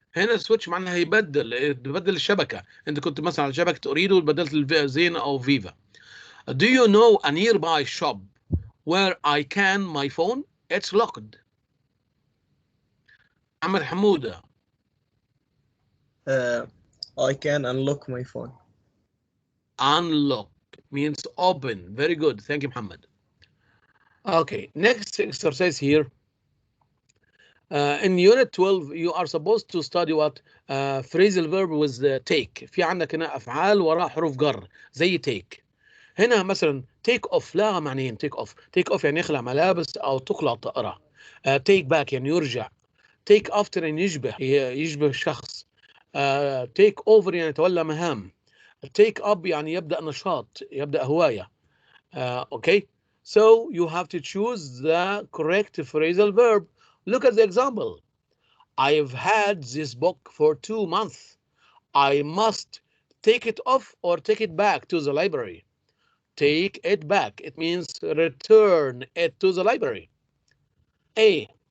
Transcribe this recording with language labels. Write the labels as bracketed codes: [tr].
[ar] هنا switch معناها يبدل الشبكة. انت كنت مثلا على شبكة أوريدو بدلت زين أو فيفا. [en] Do you know a nearby shop where I can my phone? It's locked. [ar] محمد حمودة. [en] I can unlock my phone. Unlock means open. Very good. Thank you, Muhammad. Okay, next exercise here. In unit 12 you are supposed to study what phrasal verb with take. [ar] في عندك هنا أفعال وراء حروف جر زي take. هنا مثلا take off لها معنيين. take off يعني يخلع ملابس أو تقلع طائرة. take back يعني يرجع. take after يعني يشبه شخص. take over يعني يتولى مهام. take up يعني يبدأ نشاط، يبدأ هواية. [en] Okay, so you have to choose the correct phrasal verb. Look at the example. I've had this book for 2 months. I must take it off or take it back to the library. Take it back. It means return it to the library. A.